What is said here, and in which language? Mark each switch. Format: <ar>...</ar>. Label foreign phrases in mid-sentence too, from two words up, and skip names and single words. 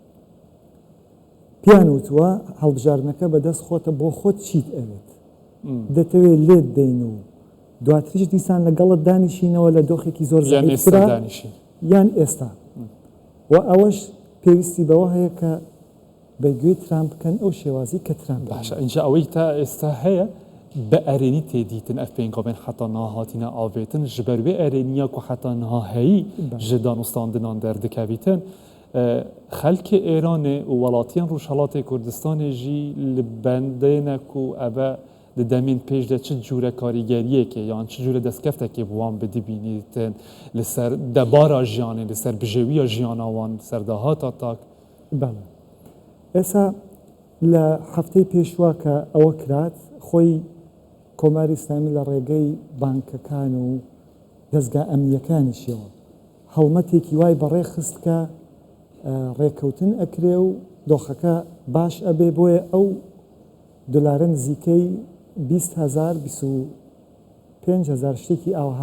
<ckb>پیان وتووە هەڵبژارنەکە بەدەست خۆتە بۆ خۆت چیت ئەوێت دەتەوێت لێت دەین و دواتریش دیسان لەگەڵت دانیشینەوە لە دۆخێکی زۆر زەعیفرا یان ئێستا و ئەوەش پێویستی بەوە هەیە کە بەگوێی ترامپ بکەن ئەو شێوازی کە ترامپ</ckb> <ku>باشە اینجا ئەوەی تا ئێستا هەیە بە ئەرێنی تێدیتن ئەف پێنگۆبێن حتا ناهاتینە ئاوێتن ji ber vê erêniya ku heta niha heyî ji danûstandinan derdikevîtin xelkê Êranê û welatiyên Rûşhelatê Kurdistanê jî li bendêne ku ev di demên pêş de çi cûre karîgeriyekê yan çi cûre destkeftekê bi wan bidibînîtin li ser debara jiyanê li ser bijêwiya jiyana wan li ser dahata tak</ku> <ckb>ئێستا لە هەفتەی پێشوا کە ئەوە کرات خۆی کۆماری ئیسلامی لە ڕێگەی بانکەکان و دەستگا ئەمنیەکانیشەوە هەڵمەتێکی وای بەڕێ خست کە ڕێکەوتن ئەکرێ و دۆخەکە باش ئەبێ بۆیە ئەو دلارە نزیکەی 20,000 25,000 شتێکی ئاوها</ckb>